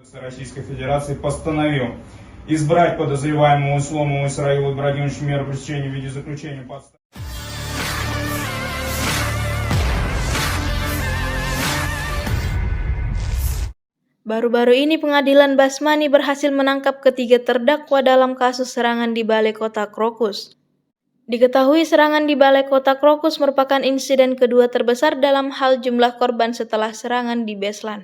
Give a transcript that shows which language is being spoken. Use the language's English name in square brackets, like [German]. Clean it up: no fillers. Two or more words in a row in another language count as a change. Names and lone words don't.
[Russian] Российской Федерации постановил избрать подозреваемого Исломова Исраила Ибрагимовича меру пресечения в виде заключения под стражей. [Indonesian] Baru-baru ini Pengadilan Basmani berhasil menangkap ketiga terdakwa dalam kasus serangan di Balai Kota Krokus. Diketahui serangan di Balai Kota Krokus merupakan insiden kedua terbesar dalam hal jumlah korban setelah serangan di Beslan.